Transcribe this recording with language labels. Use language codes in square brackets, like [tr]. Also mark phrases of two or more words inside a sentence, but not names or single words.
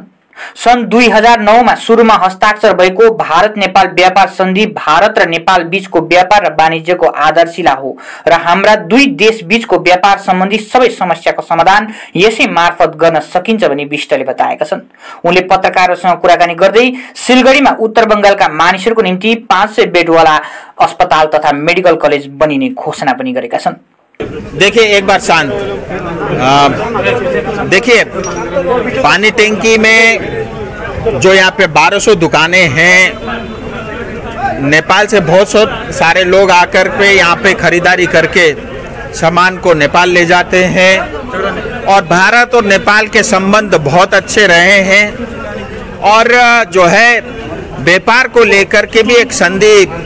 [ne] सन् 2009 मा सुरुमा हस्ताक्षर भएको भारत नेपाल व्यापार सन्धि भारत र नेपाल बीचको व्यापार र वाणिज्यको आधारशिला हो र हाम्रा दुई देश बीचको व्यापार सम्बन्धी सबै समस्याको समाधान यसै मार्फत गर्न सकिन्छ भनी विष्टले बताएका छन्। उनले पत्रकारहरूसँग कुराकानी गर्दै सिलगढीमा उत्तर बंगालका मानिसहरूको निम्ति 500 बेडवाला अस्पताल तथा [en] medical college [ne] बनिने घोषणा पनि गरेका छन्। [hi] देखिए, एक बार शांत। देखिए, पानी टैंकी में जो यहाँ पे 1200 दुकानें हैं, नेपाल से बहुत सारे लोग आकर पे यहाँ पे खरीदारी करके सामान को नेपाल ले जाते हैं और भारत और नेपाल के संबंध बहुत अच्छे रहे हैं और जो है व्यापार को लेकर के भी एक संधि